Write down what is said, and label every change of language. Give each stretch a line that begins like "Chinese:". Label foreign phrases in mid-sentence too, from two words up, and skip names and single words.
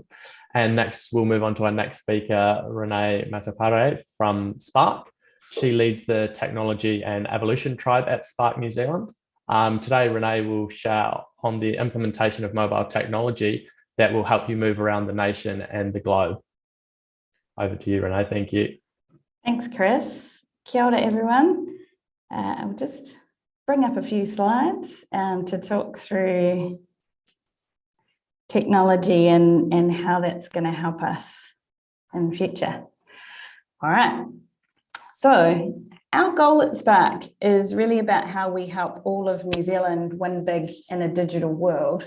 English: And next, we'll move on to our next speaker, Renee Mataparae from Spark. She leads the Technology and Evolution Tribe at Spark New Zealand. Today, Renee will share on the implementation of mobile technology that will help you move around the nation and the globe. Over to you, Renee. Thank you. Thanks,
Māori: Chris. Kia ora,
English: everyone. I'll just bring up a few slides to talk through technology and how that's going to help us in the future. All right. So our goal at Spark is really about how we help all of New Zealand win big in a digital world.